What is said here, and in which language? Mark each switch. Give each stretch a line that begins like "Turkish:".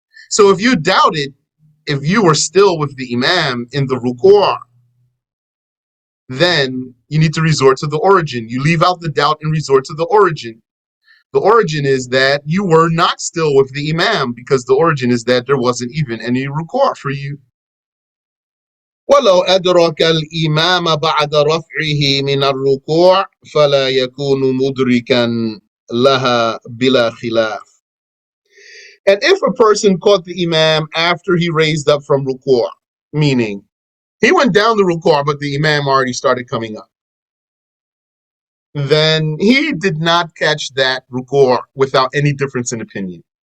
English: So if you doubted if you were still with the imam in the ruku', then you need to resort to the origin. You leave out the doubt and resort to the origin. The origin is that you were not still with the imam, because the origin is that there wasn't even any ruku' for you.
Arabic: ولو أدرك الإمام بعد رفعه من الركوع فلا يكون مدركا لها بلا خلاف.
English: And if a person caught the imam after he raised up from ruku', meaning he went down the ruku', but the imam already started coming up, then he did not catch that ruku' without any difference in opinion.